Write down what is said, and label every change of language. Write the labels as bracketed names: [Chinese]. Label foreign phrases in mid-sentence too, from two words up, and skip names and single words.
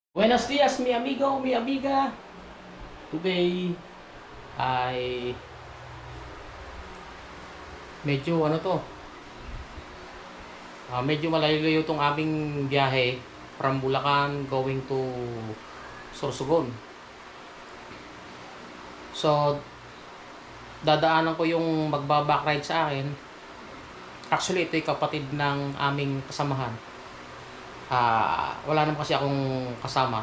[Spanish] Buenos dias, mi amigo, mi amiga. [Filipino] Today ay medyo ano to, medyo malayo-layo tong aming biyahe [English] from Bulacan going to Sorsogon. [Filipino] So, dadaanan ko yung magba-backride sa akin. Actually, ito'y kapatid ng aming kasamahan. Wala naman kasi akong kasama.